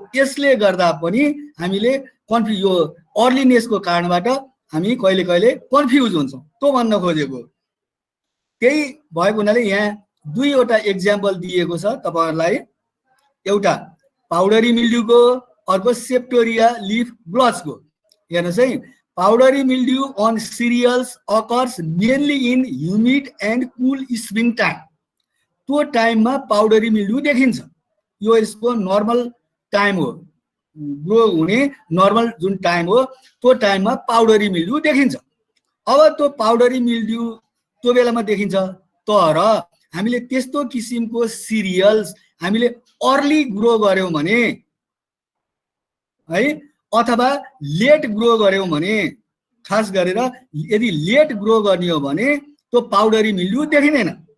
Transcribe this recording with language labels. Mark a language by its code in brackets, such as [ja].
[ne] यसले गर्दा पनि हामीले यो अर्लीनेसको कारणबाट हामी कहिले कहिले कन्फ्युज हुन्छौं, त्यो भन्न खोजेको। त्यही भएको हुनाले यहाँ दुईवटा एक्जाम्पल दिएको छ तपाईहरुलाई, एउटा पाउडरी मिल्ड्यूको, अर्को सेप्टोरिया लिफ ब्लचको। हेर्नुस् है, [en] Powdery mildew on cereals occurs mainly in humid and cool spring time. [ne] त्यो टाइममा पाउडरी मिल्ड्यू देखिन्छ। यो यसको नर्मल टाइम हो, ग्रो हुने नर्मल जुन टाइम हो त्यो टाइममा पाउडरी मिल्ड्यू देखिन्छ। अब त्यो पाउडरी मिल्ड्यू त्यो बेलामा देखिन्छ, तर हामीले त्यस्तो किसिमको सिरियल्स हामीले अर्ली ग्रो गर्यौं भने है अथवा लेट ग्रो गर्यौं भने, खास गरेर यदि लेट ग्रो गर्ने हो भने त्यो पाउडरी मिल्ड्यू देखिँदैन।